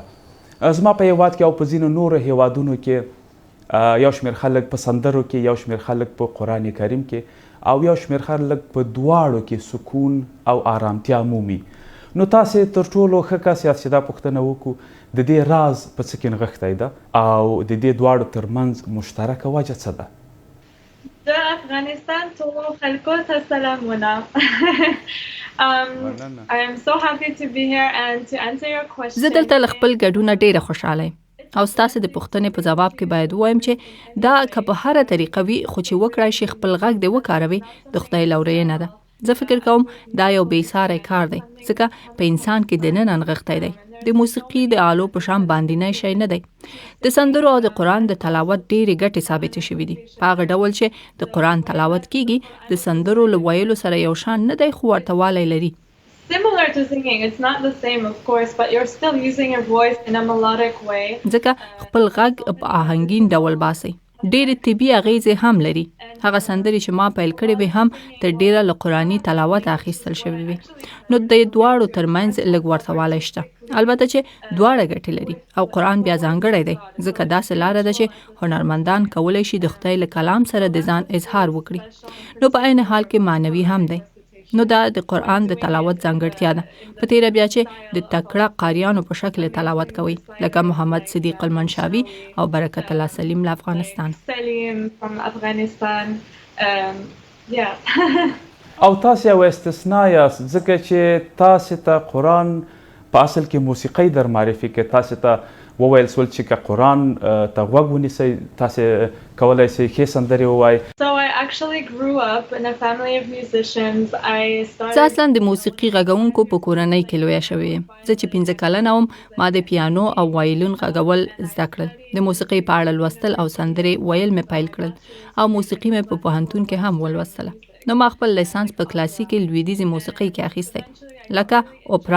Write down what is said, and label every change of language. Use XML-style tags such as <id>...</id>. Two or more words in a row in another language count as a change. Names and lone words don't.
<ps>زما په هیواد کې او په ځینو نورو هیوادونو کې یو شمېر خلک په سندرو کې، یو شمېر خلک په قران کریم کې او یو شمېر خلک په دواړو کې سکون او آرامتیا مومي. نو تاسې تر ټولو ښه کس یاست چې دا پوښتنه وکړو د دې راز په څه کې نغښتی ده او د دې دواړو ترمنځ مشترکه وجه څه ده؟ د افغانستان ټولو خلکو ته سلامونه.</ps> <en>I am so happy to be here and to answer your question.</en> <ps>زه دلته له خپل ګډونه ډیره خوشحاله یم او ستاسو د پوښتنې په ځواب کې باید ووایم چې دا که په هره طریقه وي خو چې وکړای شي خپل غږ دې وکاروي د خدای لورینه ده. زه فکر کوم دا یو بېساری کار دی ځکه په انسان کې دننه نغښتی دی. د موسیقي د آلو په شان باندینی شی نه دی. د سندرو او د قران د تلاوت ډېرې ګټې ثابتې شوي دي په هغه ډول چې د قران تلاوت کیږي د سندرو له ویلو سره یو شان نه دی خو ورته والی لري.</ps> <en>Similar to singing, it's not the same of course, but you're still using your voice in a melodic way.</en> <ps>ځکه خپل غږ په آهنګین ډول باسي. ډېرې طبي اغیزې هم لري. هغه سندرې چې ما پیل کړې وې هم تر ډیره له قرآني تلاوت اخیستل شوې وې. نو د دواړو ترمنځ لږ ورته والی شته، البته چې دواړه ګټې لري او قرآن بیا ځانګړی دی ځکه داسې لاره ده چې هنرمندان کولی شي د خدای له کلام سره د ځان اظهار وکړي. نو په عین حال کې معنوي هم دی. نو دا د قرآن د تلاوت ځانګړتیا ده. په تیره بیا چې د تکړه قاریانو په شکل تلاوت کوي لکه محمد صدیق المنشاوي او برکت الله سلیم له افغانستان.</ps> <en>Salim from Afghanistan. Yeah.</en> <ps>او تاسې یو استثنا یاست ځکه چې تاسې ته قرآن په اصل کې موسیقۍ در معرفي کې تاسې ته وویل سول چې که قرآن ته غوږ ونیسئ تاسې کولی شئ ښې سندرې ووایئ.</ps> <en>So I actually grew up in a family of musicians.</en> <ps>زه اصلا د موسیقي غږونکو په کورنۍ کې لویه شوې یم. زه چې 15 کلنه وم ما د پیانو او وایلون غږول زده کړل. د موسیقۍ په اړه لوستل او سندرې ویل مې پیل کړل او موسیقي مې په پوهنتون کې هم ولوستله. نو ما خپل لیسانس په کلاسیکي لویدیځي موسیقۍ کې اخیستی لکه اوپرا.</ps>